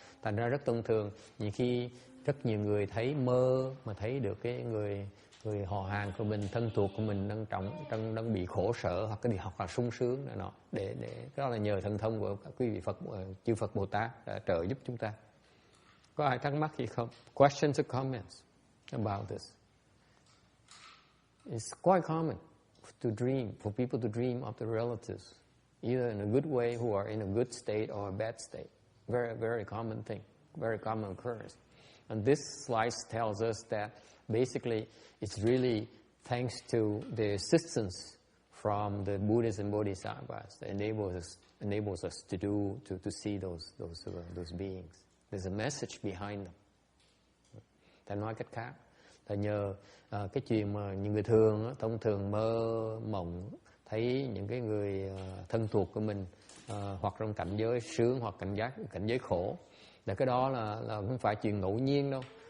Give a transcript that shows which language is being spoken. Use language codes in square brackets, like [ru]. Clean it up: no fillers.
[vi] Thành ra rất thông thường, nhiều khi rất nhiều người thấy mơ mà thấy được cái người họ hàng của mình, thân thuộc của mình đang bị khổ sở hoặc là sung sướng này nọ, để đó là nhờ thần thông của quý vị chư Phật Bồ Tát đã trợ giúp chúng ta. Có ai thắc mắc gì không? [en] Questions or comments about this? It's quite common for people to dream of the relatives, either in a good way, who are in a good state, or a bad state. Very, very common thing, very common occurrence. And this slide tells us that basically it's really thanks to the assistance from the Buddhas and Bodhisattvas that enables us to see those beings. There's a message behind them. [vi] Ta nói cách khác là nhờ cái chuyện mà những người thông thường mơ mộng thấy những cái người thân thuộc của mình hoặc trong cảnh giới sướng hoặc cảnh giới khổ, là cái đó là không phải chuyện ngẫu nhiên đâu.